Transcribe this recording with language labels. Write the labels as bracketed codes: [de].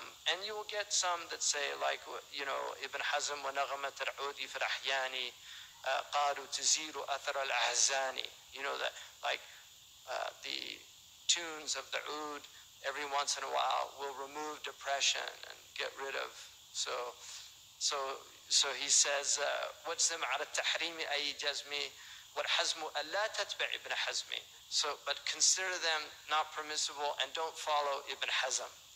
[en] And you will get some that say, like, Ibn Hazm, [ar] وَنَغَمَةَ الْعُودِ فِي الْأَحْيَانِ قَالُوا تَزِيلُ أَثَرَ الْأَحْزَانِ. [en] That, like, the tunes of the oud every once in a while will remove depression and get rid of. So he says, [ar] وَجْزِمْ عَلَى التَّحْرِيمِ أَيْ جَزْمِ وَالْحَزْمُ أَلَّا تَتْبِعْ إِبْنَ حَزْمِ. [en] But consider them not permissible and don't follow Ibn Hazm.